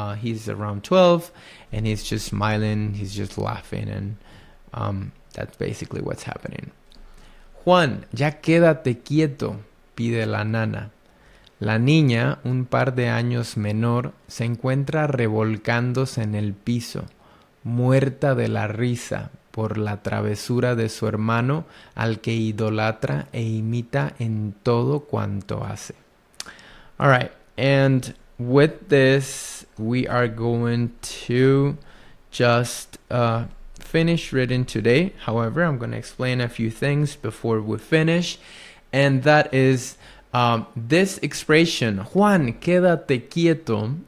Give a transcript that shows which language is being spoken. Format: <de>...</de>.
<en>He's around 12, and he's just smiling, he's just laughing, and that's basically what's happening.</en> <es>Juan, ya quédate quieto, pide la nana. La niña, un par de años menor, se encuentra revolcándose en el piso, muerta de la risa por la travesura de su hermano al que idolatra e imita en todo cuanto hace.</es> <en>All right, and with this, we are going to just finish reading today. However, I'm going to explain a few things before we finish, and that is this expression,</en> <es>Juan, quédate quieto.</es>